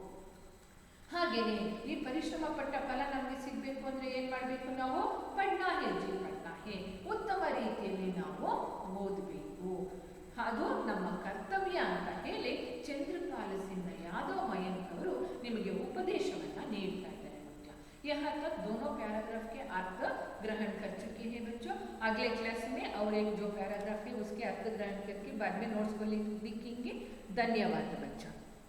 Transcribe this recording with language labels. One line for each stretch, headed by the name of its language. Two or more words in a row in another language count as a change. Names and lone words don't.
Kannada: ಹಾಗೆಯೇ ಈ ಪರಿಶ್ರಮ ಪಟ್ಟ ಫಲ ನಮಗೆ ಸಿಗಬೇಕು ಅಂದರೆ ಏನು ಮಾಡಬೇಕು, ನಾವು
Hindi: पढ़ना है जी, पढ़ना है,
Kannada: ಉತ್ತಮ ರೀತಿಯಲ್ಲಿ ನಾವು ಓದಬೇಕು, ಅದು ನಮ್ಮ ಕರ್ತವ್ಯ ಅಂತ ಹೇಳಿ ಚಂದ್ರಪಾಲ್ ಸಿಂಗ್ ಯಾದವ್ ಮಯಂಕ್ ಅವರು ನಿಮಗೆ ಉಪದೇಶವನ್ನು ನೀಡ್ತಾ ಇದ್ದಾರೆ ಮಕ್ಕಳ।
Hindi: यहाँ तक दोनों पैराग्राफ के अर्थ ग्रहण कर चुके हैं बच्चों। अगले क्लास में और एक जो पैराग्राफ है उसके अर्थ ग्रहण करके बाद में नोट्स को लिखेंगे। धन्यवाद बच्चों।